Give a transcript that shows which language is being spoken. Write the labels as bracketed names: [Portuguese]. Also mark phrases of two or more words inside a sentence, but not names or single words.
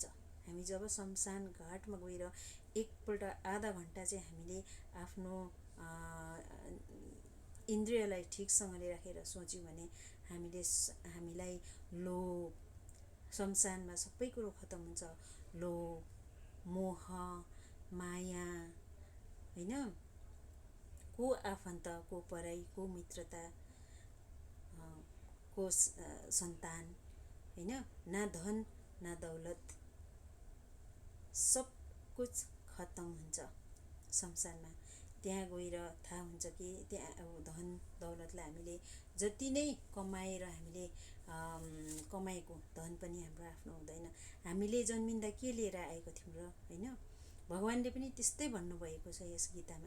[Nepali] हामी जब शमशान घाटमा गएर एकपल्ट आधा घन्टा चाहिँ हामीले आफ्नो इन्द्रियलाई ठिकसँगले राखेर सोच्यौँ भने हामीलाई लोभ, शमशानमा सबै कुरो खतम हुन्छ। लोभ, मोह, माया होइन, को आफन्त, को पराई, को मित्रता, को सन्तान होइन, [Hindi] ना धन ना दौलत, सब कुछ [Nepali] खतम हुन्छ शमशानमा। त्यहाँ गएर थाहा हुन्छ कि त्यहाँ अब धन दौलतलाई हामीले जति नै कमाएर हामीले कमाएको धन पनि हाम्रो आफ्नो हुँदैन। हामीले जन्मिँदा के लिएर आएको थियौँ र होइन, भगवानले पनि त्यस्तै भन्नुभएको छ यस गीतामा।